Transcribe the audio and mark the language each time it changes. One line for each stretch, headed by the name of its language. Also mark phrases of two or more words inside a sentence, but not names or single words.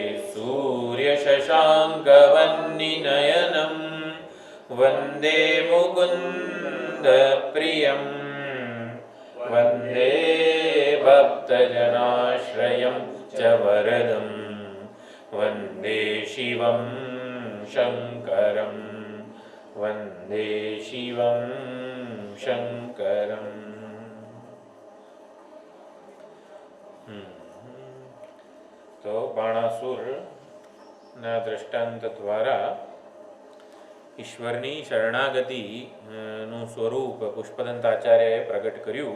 Sanskrit: सूर्यशशाङ्कवह्निनयनं वन्दे मुकुन्दप्रियं वन्दे भक्तजनाश्रयं च वरदं वन्दे शिवं शङ्करं वन्दे शिवं शङ्करम्।
Gujarati: તો બાણાસુરના દ્રષ્ટાંત દ્વારા ઈશ્વરની શરણાગતિનું સ્વરૂપ પુષ્પદંત આચાર્યએ પ્રગટ કર્યું.